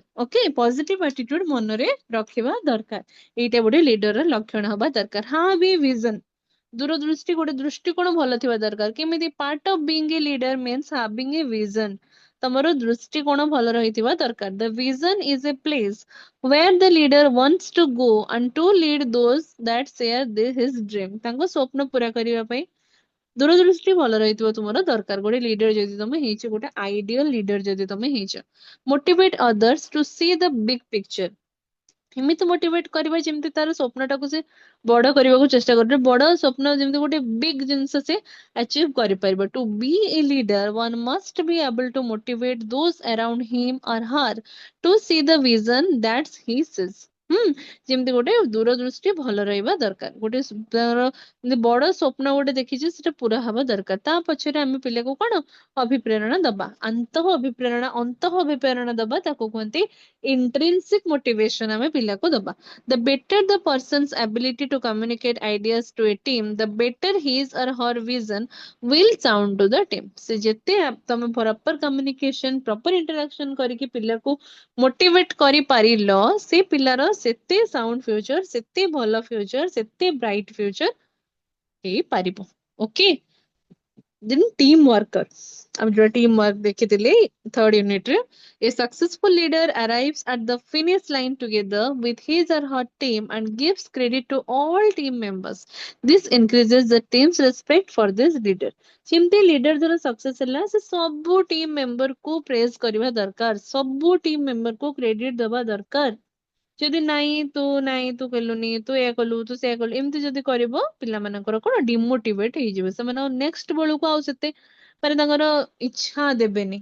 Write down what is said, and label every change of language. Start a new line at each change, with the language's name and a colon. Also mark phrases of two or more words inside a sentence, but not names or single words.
English: okay, positive attitude
Odia: ମନରେ ରଖିବା ଦରକାର। ଏଇଟା ଗୋଟେ ଲିଡର ର ଲକ୍ଷଣ ହବା ଦରକାର। ହଁ ବି ଭିଜନ, ଦୂରଦୃଷ୍ଟି, ଗୋଟେ ଦୃଷ୍ଟିକୋଣ ଭଲ ଥିବା ଦରକାର। କେମିତି?
English: part of being a leader means having a vision.
Odia: ତମର ଦୃଷ୍ଟିକୋଣ ଭଲ ରହିଥିବା ଦରକାର।
English: the vision is a place where the leader wants to go and to lead those that share his dream।
Odia: ତାଙ୍କ ସ୍ୱପ୍ନ ପୁରା କରିବା ପାଇଁ ଦୂରଦୃଷ୍ଟି ଭଲ ରହିଥିବ ତୁମର ଦରକାର। ଗୋଟେ ଲିଡର ଯଦି ତମେ ହେଇଛ, ଗୋଟେ
English: ideal leader
Odia: ଯଦି ତମେ ହେଇଛ।
English: motivate others to see the big picture.
Odia: ଏମିତି ମୋଟିଭେଟ କରିବା ଯେମିତି ତାର ସ୍ୱପ୍ନଟାକୁ ସେ ବଡ କରିବାକୁ ଚେଷ୍ଟା କରୁଛି। ବଡ ସ୍ୱପ୍ନ ଯେମିତି ଗୋଟେ ବିଗ ଜିନିଷ ସେ achieve କରିପାରିବ।
English: to be a leader one must be able to motivate those around him or her to see the vision that he sees।
Odia: ଯେମିତି ଗୋଟେ ଦୂରଦୃଷ୍ଟି ଭଲ ରହିବା ଦରକାର। ଗୋଟେ ତାର ଯେମିତି ବଡ ସ୍ୱପ୍ନ ଗୋଟେ ଦେଖିଛି ସେଟା ପୁରା ହବା ଦରକାର। ତା ପଛରେ ଆମେ ପିଲାକୁ କଣ ଅଭିପ୍ରେରଣା ଦବା, ଅନ୍ତଃ ଅଭିପ୍ରେରଣା ଦବା, ତାକୁ କୁହନ୍ତି
English: intrinsic motivation
Odia: ଆମେ ପିଲାକୁ ଦବା।
English: The better the person's ability to communicate ideas to a team, the better his or her vision will sound to the team।
Odia: ସେ ଯେତେ ତମେ
English: proper communication, proper interaction
Odia: କରିକି ପିଲାକୁ ମୋଟିଭେଟ କରିପାରିଲ, ସେ ପିଲାର ସେତେ
English: sound future,
Odia: ସେତେ ଭଲ ଫ୍ୟୁଚର, ସେତେ
English: bright future
Odia: ହେଇପାରିବ।
English: okay, then team worker.
Odia: ଆମେ ଯୋଉ
English: team work
Odia: ଦେଖିଥିଲେ
English: third unit
Odia: ରେ,
English: a successful leader arrives at the finish line together with his or her team and gives credit to all team members। This increases the team's respect for this leader।
Odia: ଯେମିତି ଲିଡର ଧର ସକ୍ସେସ ହେଲା, ସେ ସବୁ
English: team member
Odia: କୁ ପ୍ରେଜ କରିବା ଦରକାର, ସବୁ
English: team member
Odia: କୁ କ୍ରେଡିଟ ଦବା ଦରକାର। ଯଦି ନାଇଁ ତୁ କଲୁନି, ତୁ ଏୟା କଲୁ, ତୁ ସେୟା କଲୁ, ଏମିତି ଯଦି କରିବ ପିଲାମାନଙ୍କର କଣ ଡିମୋଟିଭେଟ ହେଇଯିବେ। ସେମାନେ ଆଉ ନେକ୍ସଟ ବେଳକୁ ଆଉ ସେତେ ମାନେ ତାଙ୍କର ଇଚ୍ଛା ଦେବେନି।